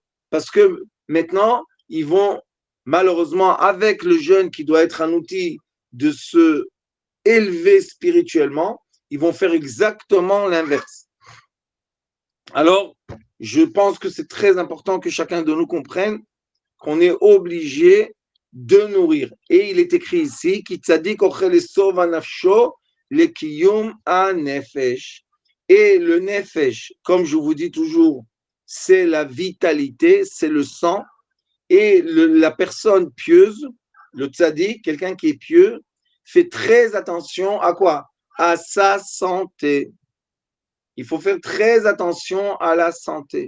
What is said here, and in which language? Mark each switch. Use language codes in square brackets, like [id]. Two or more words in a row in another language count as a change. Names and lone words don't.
[fr] Parce que maintenant, ils vont, malheureusement, avec le jeûne qui doit être un outil de se élever spirituellement, ils vont faire exactement l'inverse. Alors, je pense que c'est très important que chacun de nous comprenne qu'on est obligé de nourrir. Et il est écrit ici, [he] כי צדיק אוכל לשובע נפשו לקיום הנפש. [fr] Et le nefesh, comme je vous dis toujours, c'est la vitalité, c'est le sang. Et la personne pieuse, le tzaddik, quelqu'un qui est pieux, fait très attention à quoi? À sa santé. Il faut faire très attention à la santé.